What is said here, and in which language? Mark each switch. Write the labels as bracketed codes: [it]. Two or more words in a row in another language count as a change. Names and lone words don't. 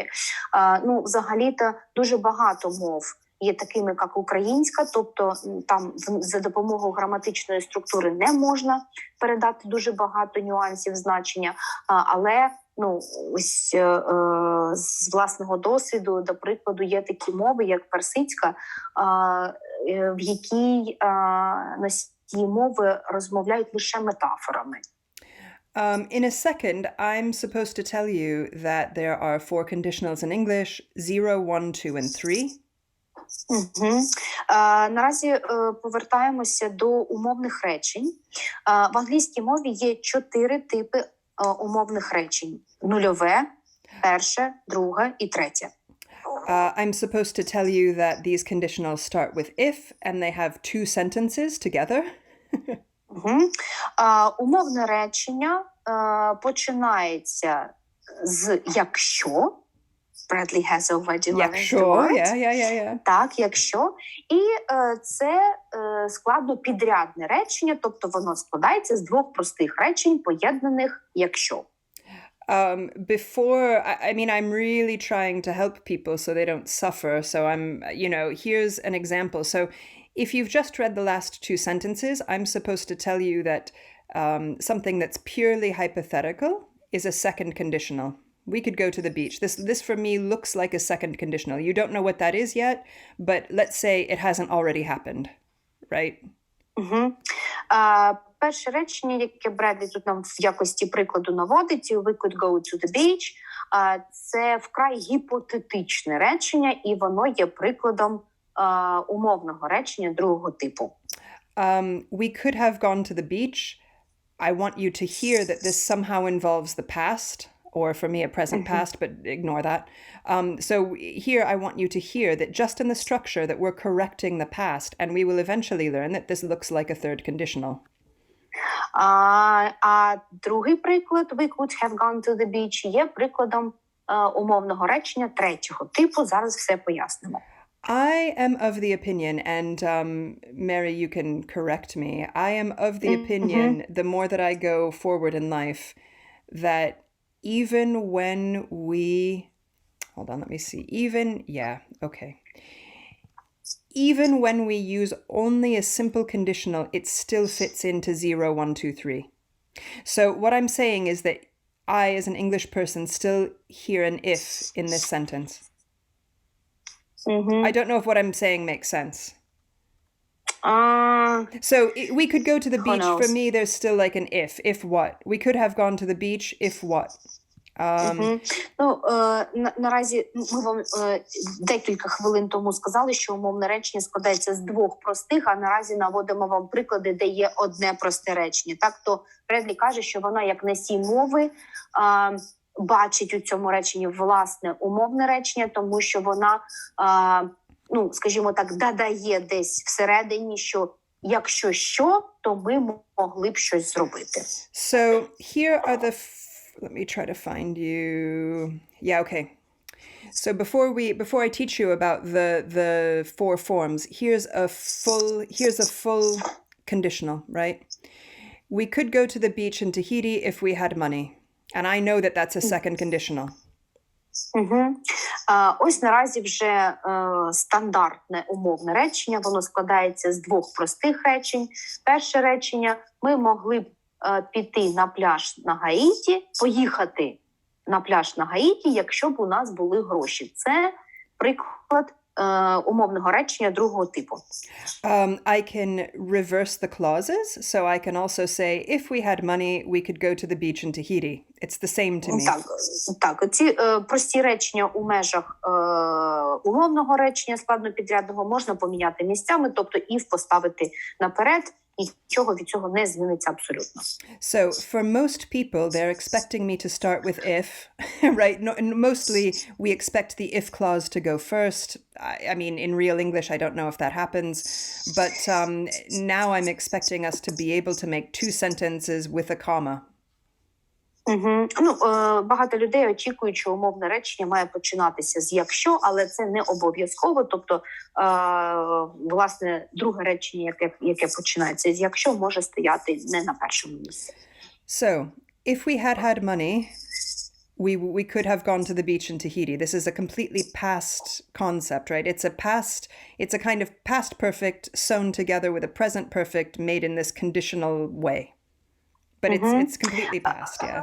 [uk] Взагалі-то дуже багато мов є такими, як українська, тобто там за допомогою граматичної структури не можна передати дуже багато нюансів значення, але ось з власного досвіду, до прикладу, є такі мови, як персидська, в якій носії мови розмовляють лише метафорами. [en] In a second, I'm supposed to tell you that there are 4 conditionals in English, 0, 1, 2, and 3. [uk] Угу. Наразі повертаємося до умовних речень. В англійській мові є 4 типи умовних речень: нульове, перше, друге і третє. [en] I'm supposed to tell you that these conditionals start with if, and they have 2 sentences together. [uk] Угу. Умовне речення починається з «якщо». [en] Bradley has already learned [uk] Якщо, [en] the word. yeah. [uk] Так, якщо. І це складно підрядне речення, тобто воно складається з 2 простих речень, поєднаних «якщо». [en] I mean, I'm really trying to help people so they don't suffer. So here's an example. So if you've just read the last 2 sentences, I'm supposed to tell you that something that's purely hypothetical is a second conditional. We could go to the beach. This for me looks like a second conditional. You don't know what that is yet, but let's say it hasn't already happened, right? [uk] Угу. Перше речення, яке Бредлі тут нам в якості прикладу наводить, [en] we could go to the beach, [uk] це вкрай гіпотетичне речення, і воно є прикладом умовного речення другого типу. [en] We could have gone to the beach. I want you to hear that this somehow involves the past, or for me a present past, but ignore that. So here I want you to hear that just in the structure that we're correcting the past, and we will eventually learn that this looks like a third conditional. [uk] А другий приклад, [en] we could have gone to the beach, [uk] є прикладом умовного речення третього типу. Зараз все пояснимо. [en] I am of the opinion, and Mary, you can correct me. I am of the opinion, the more that I go forward in life, that even when we, hold on, let me see. Even when we use only a simple conditional, it still fits into 0, 1, 2, 3. So what I'm saying is that I, as an English person, still hear an if in this sentence. I don't know if what I'm saying makes sense. So we could go to the beach. For me, there's still like an if. If what? We could have gone to the beach. If what? [uk] Наразі ми вам декілька хвилин тому сказали, що умовне речення складається з 2 простих, а наразі наводимо вам приклади, де є одне просте речення. Так, то Бредлі каже, що вона як носій мови бачить у цьому реченні власне умовне речення, тому що вона, скажімо так, додає десь всередині, що якщо що, то ми могли б щось зробити. [en] So here are the let me try to find you. Yeah, okay. So before I teach you about the 4 forms, here's a full conditional, right? We could go to the beach in Tahiti if we had money. And I know that that's a second conditional. [uk] Ось наразі вже стандартне умовне речення, воно складається з 2 простих речень. Перше речення: ми могли б піти на пляж на Гаїті, поїхати на пляж на Гаїті, якщо б у нас були гроші. Це приклад умовного речення другого типу. [en] I can reverse the clauses, so I can also say, if we had money, we could go to the beach in Tahiti. It's the same to me. [uk] Так, ці прості речення у межах умовного речення складнопідрядного можна поміняти місцями, тобто if поставити наперед, нічого від цього не зміниться абсолютно. [en] So for most people, they're expecting me to start with if, right? No, mostly we expect the if clause to go first. I mean, in real English, I don't know if that happens, but now I'm expecting us to be able to make 2 sentences with a comma. [uk] Багато людей очікують, що умовне речення має починатися з «якщо», але це не обов'язково. Тобто, власне, друге речення, яке починається з «якщо», може стояти не на першому місці. [en] So, if we had money, we could have gone to the beach in Tahiti. This is a completely past concept, right? It's a kind of past perfect sewn together with a present perfect made in this conditional way. But it's completely past, yeah.